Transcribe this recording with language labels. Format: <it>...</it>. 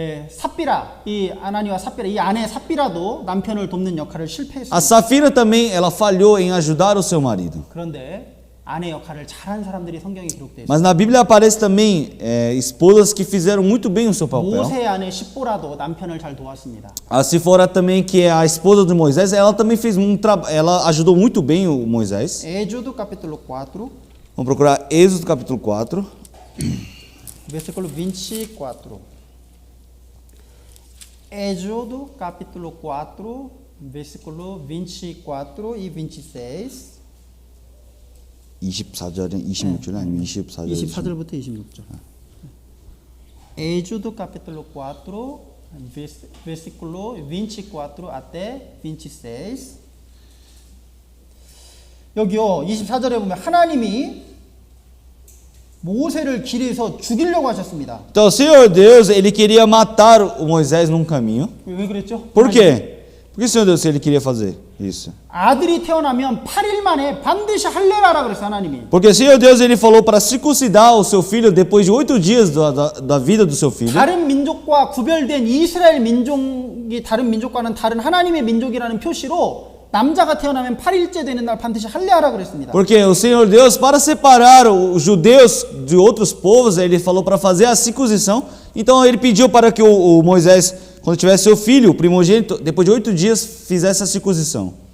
<ko>삽비라, 이 아나니와 삽비라, 이 아내 삽비라도 남편을 돕는 역할을 실패했습니다.</ko> <pt>A Safira também, ela falhou em ajudar o seu marido.</pt> <ko>그런데 아내 역할을 잘한 사람들이 성경에 기록되어 있습니다.</ko> <pt>Mas na Bíblia aparece também esposas que fizeram muito bem o seu papel.</pt> <ko>모세의 아내 십보라도 남편을 잘 도왔습니다.</ko> <pt>A Sifora também, que é a esposa de Moisés, ela também fez ela ajudou muito bem o Moisés. Êxodo capítulo 4, Vamos procurar Êxodo capítulo 4. versículo 24. Êxodo capítulo 4, versículo 24 e 26.</pt> <ko>24절에 26절 아니면 24절. 24절부터 26절.</ko> <pt>Êxodo capítulo 4, versículo 24 até 26.</pt> <ko>여기요 24절에 보면 하나님이 모세를 길에서 죽이려고 하셨습니다.</ko> <pt>Então o Senhor Deus, ele queria matar o Moisés num caminho.</pt> <ko>왜 그랬죠?</ko> <pt>Por quê? Por que o Senhor Deus ele queria fazer isso?</pt> <ko>아들이 태어나면 8일 만에 반드시 할례를 하라 그랬어요, 하나님이.</ko> <pt>Porque o Senhor Deus ele falou para circuncidar o seu filho depois de 8 dias da vida do seu filho.</pt> <ko>다른 민족과 구별된 이스라엘 민족이 다른 민족과는 다른 하나님의 민족이라는 표시로 남자가 태어나면 8일째 되는 날 반드시 할례하라 그랬습니다.</ko> <pt>Porque o Senhor Deus, para separar os judeus de outros povos, ele falou para fazer a circuncisão. Então ele pediu para que o Moisés, quando tivesse seu filho, o primogênito, depois de 8 dias, fizesse a circuncisão.</pt>